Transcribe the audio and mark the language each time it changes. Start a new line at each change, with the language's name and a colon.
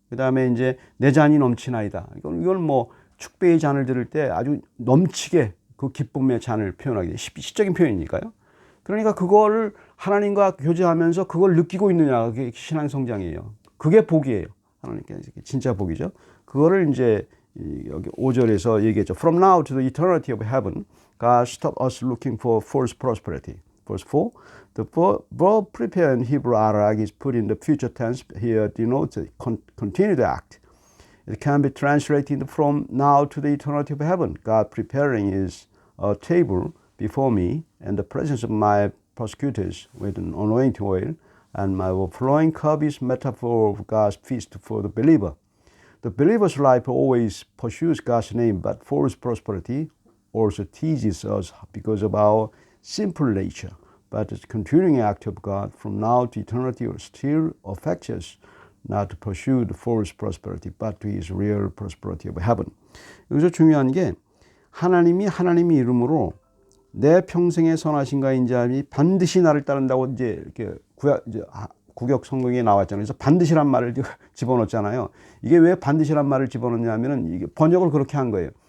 Korean: 그 다음에 이제 내 잔이 넘치나이다. 이건 뭐 축배의 잔을 들을 때 아주 넘치게 그 기쁨의 잔을 표현하기 시적인 표현이니까요. 그러니까 그거를 하나님과 교제하면서 그걸 느끼고 있느냐, 그게 신앙 성장이에요. 그게 복이에요. 하나님께 진짜 복이죠. 그거를 이제 여기 5절에서 얘기했죠.
English: From now to the eternity of heaven, God stop us looking for false prosperity. Verse 4, the verb prepare in Hebrew arak is put in the future tense. Here denotes a continued act. It can be translated from now to the eternity of heaven. God preparing is a table before me in the presence of my persecutors with an anointing oil, and my overflowing cup is metaphor of God's feast for the believer. The believer's life always pursues God's name, but false prosperity also teases us because of our simple nature. But the continuing act of God from now to eternity still affects us not to pursue the false prosperity, but to His real prosperity of heaven.
Korean: 여기서 중요한 게 하나님의 이름으로 내 평생의 선하신가 인자함이 반드시 나를 따른다고 이제 이렇게 구약 성경에 나왔잖아요. 그래서 반드시란 말을 집어넣었잖아요. 이게 왜 반드시란 말을 집어넣냐면은 이게 번역을 그렇게 한 거예요.